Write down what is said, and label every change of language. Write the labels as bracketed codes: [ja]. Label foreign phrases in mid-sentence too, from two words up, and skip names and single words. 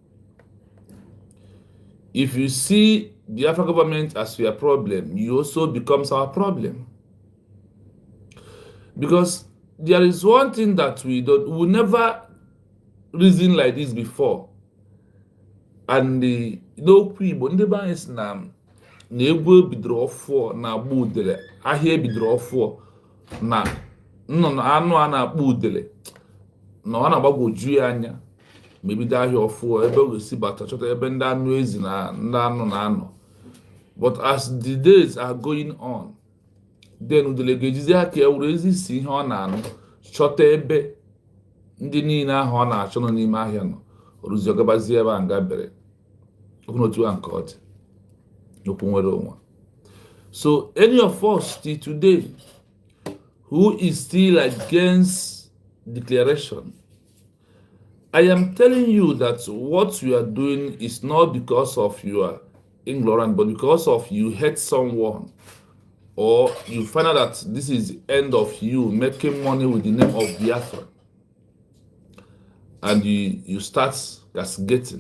[en] If you see the African government as your problem, you also becomes our problem. Because there is one thing that we never reason like this before. And the Igbo [ig] ndị be anyị si na egwu bidoro ọfụọ na agba udele, ahịa bidoro ọfụọ na nnụnụ anụ a na-akpọ udele na ọ na-agbagwoju ya anya ma ebido ahịa ọfụọ ebe ọ ga-esi bata chọta ebe ndị anụ ezi na ndị anụ na-anọ. [en] But as the days are going on, then [ig] udele ga-ejizi aka ya were ezi isi ihe ọ na-anụ chọta ebe ndị niile ahụ ọ na-achọ nọ n'ime ahịa nọ, oruzi ọgabazie ebe a nga bere otu a nke ọ dị okwu nwere onwe. [en] So any of us till today who is still against declaration, I am telling you that what you are doing is not because of your ignorance, but because of you hate someone, or you find out that this is the end of you making money with the name of Biafra, and you start castigating.